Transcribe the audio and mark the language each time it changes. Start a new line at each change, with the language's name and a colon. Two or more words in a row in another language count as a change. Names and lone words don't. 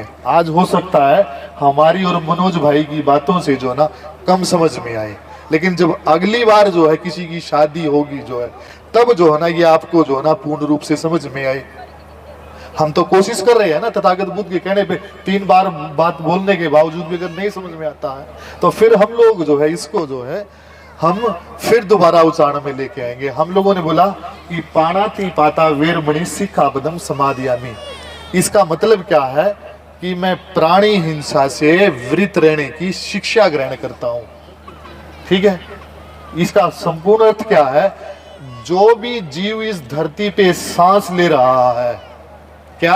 Hindi: आज हो सकता है हमारी और मनोज भाई की बातों से जो है ना कम समझ में आए, लेकिन जब अगली बार जो है किसी की शादी होगी जो है, तब जो है ना ये आपको जो है ना पूर्ण रूप से समझ में आए। हम तो कोशिश कर रहे हैं ना, तथागत बुद्ध के कहने पे 3 बार बात बोलने के बावजूद भी अगर नहीं समझ में आता है तो फिर हम लोग जो है इसको जो है हम फिर दोबारा उच्चारण में लेके आएंगे। हम लोगों ने बोला कि
Pali: पाणाति पाता वेरमणि सिक्खापदं समाधियामि।
Hindi: इसका मतलब क्या है कि मैं प्राणी हिंसा से वृत रहने की शिक्षा ग्रहण करता हूं, ठीक है। इसका संपूर्ण अर्थ क्या है? जो भी जीव इस धरती पे सांस ले रहा है, क्या?